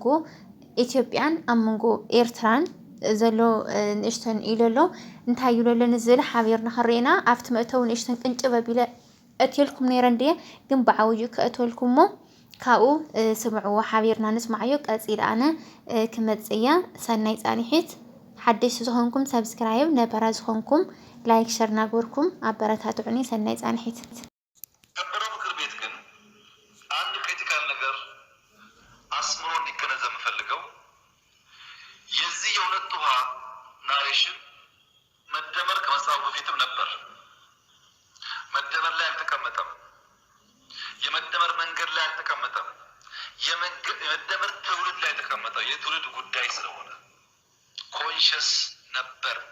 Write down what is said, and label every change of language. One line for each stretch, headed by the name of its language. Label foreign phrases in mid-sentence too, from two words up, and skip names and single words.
Tigrinya: ኢትዮጵያን ኣብ መንጎ ኤርትራን ዘሎ ንእሽተን ኢለሎ እንታይ ይብለሎ ንዝብል ሓቢርና ክሪና ኣብቲ መእተው ንእሽተን ቅንጭብ ኣቢለ እትልኩም ነይረ እንድየ ግን ብዓውዩ ከእትወልኩሞ ካብኡ ስምዕዎ ሓቢርና ንስማዕዮ ቀፂል ኣነ ክመፅያ ሰናይ ጻኒሒት ሓደሽ ዝኾንኩም ሰብስክራይብ ነበራ ዝኾንኩም
English: like share
Tigrinya: ናገርኩም ኣበረታትዑኒ ሰናይ ጻኒሒት።
Amharic: ምክር ቤት ግን አንድ ክሪቲካል ነገር አስምሮ እንዲገነዘብ የምፈልገው የዚህ የሁለት ውሃ ናሬሽን መደመር ከመጽሐፉ በፊትም ነበር። መደመር ላይ አልተቀመጠም። የመደመር መንገድ ላይ አልተቀመጠም። የመደመር ትውልድ ላይ ተቀመጠ። የትውልድ ጉዳይ ስለሆነ ኮንሽስ ነበር።